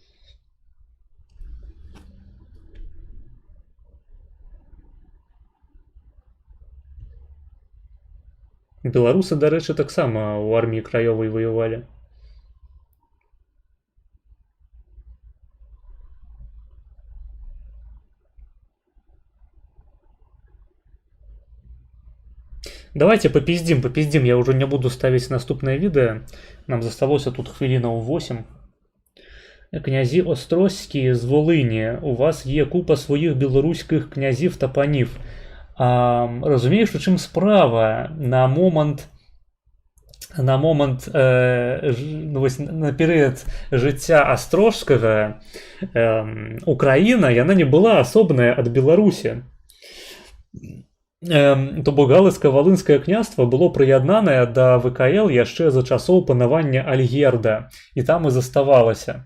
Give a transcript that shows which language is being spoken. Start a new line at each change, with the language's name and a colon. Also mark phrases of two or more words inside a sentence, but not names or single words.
Belarusian: Беларусы, дарэчы, таксама ў арміі краёвай ваявалі.
Russian: Давайте попиздим, я уже не буду ставить наступное видео.
Ukrainian: Нам засталося тут хвилинаў 8. Князі Острозькі з Волині. У вас є купа своїх білоруських князів та панів. Розумієш, у чим справа?
Belarusian: На перыяд жыцця Астрожскага Украіна, яна не была асобная ад Беларусі. То бок Галицка-Волынскае княства было прыяднанае да ВКЛ яшчэ за часоў панавання Альгерда, і там і заставалася.